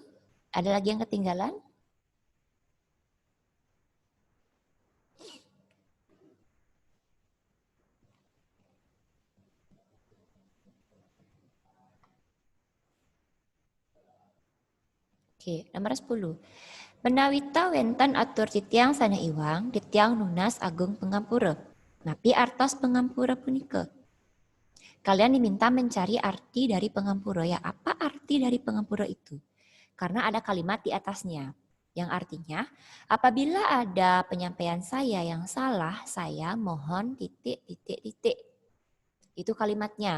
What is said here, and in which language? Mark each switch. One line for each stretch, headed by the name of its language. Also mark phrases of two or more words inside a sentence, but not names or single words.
Indonesian: Ada lagi yang ketinggalan? Oke, nomor 10.
Balinese: Menawita wenten atur titiang sana iwang, titiang nunas agung pengampura. Napi artos pengampura punika.
Indonesian: Kalian diminta mencari arti dari pengampura. Ya, apa arti dari pengampura itu? Karena ada kalimat di atasnya. Yang artinya, apabila ada penyampaian saya yang salah, saya mohon titik-titik-titik. Itu kalimatnya.